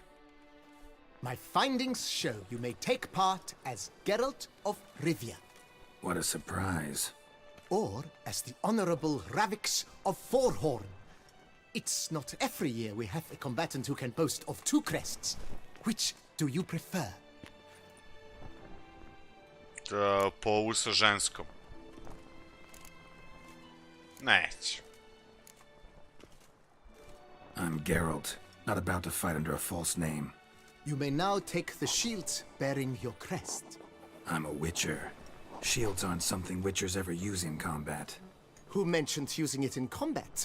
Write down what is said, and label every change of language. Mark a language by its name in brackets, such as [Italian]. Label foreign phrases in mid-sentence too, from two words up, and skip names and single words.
[English] My findings show you may take part as Geralt of Rivia. What a surprise. Or as the Honorable Ravix of Forhorn. It's not every year we have a combatant who can boast of 2 crests. Which do you prefer? [Croatian] Po ovu sa ženskom. Neću. [English] I'm Geralt, not about to fight under a false name. You may now take the shield bearing your crest. I'm a witcher. Shields aren't something witchers ever use in combat. Who mentioned using it in combat?